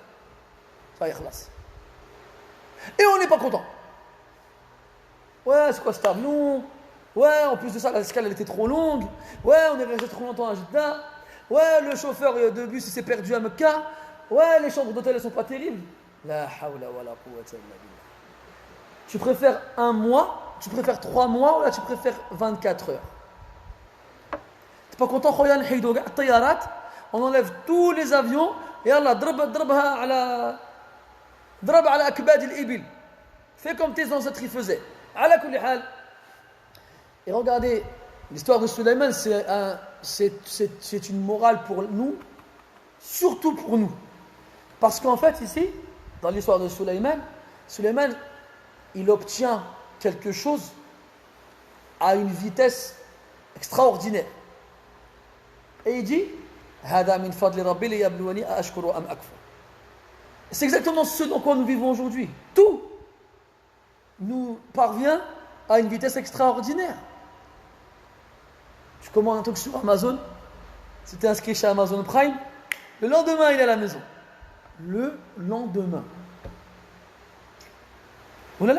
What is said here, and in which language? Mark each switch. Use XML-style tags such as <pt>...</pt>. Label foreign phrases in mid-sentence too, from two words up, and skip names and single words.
<fr>Ça y est, khlas. Et on n'est pas content. Ouais, c'est quoi cet avion? Ouais, en plus de ça, l'escale elle était trop longue. Ouais, on est resté trop longtemps à Jeddah. Ouais, le chauffeur de bus il s'est perdu à Mecca. Ouais, les chambres d'hôtel elles sont pas terribles.</fr> <ar>لا حول ولا قوة إلا بالله.</ar> <fr>Tu préfères un mois, tu préfères 3 mois ou là tu préfères 24 heures? T'es pas content?</fr> <ar>خويا نحيدو قاع طيارات,</ar> <fr>on enlève tous les avions et</fr> <ar>الله ضربها على أكباد الإبل.</ar> <fr>Fais comme tes ancêtres y faisaient.</fr> <ar>على كل حال.</ar> <fr>Et regardez, l'histoire de Sulayman, c'est une morale pour nous, surtout pour nous. Parce qu'en fait, ici, dans l'histoire de Sulayman, il obtient quelque chose à une vitesse extraordinaire. Et il dit,</fr> <ar>هذا من فضل ربي ليبلوني أأشكر أم أكفر.</ar> <fr>C'est exactement ce dans quoi nous vivons aujourd'hui. Tout nous parvient à une vitesse extraordinaire. Tu commandes un truc sur Amazon, si tu es inscrit chez Amazon Prime, le lendemain il est à la maison. Le lendemain. Oh là là.</fr>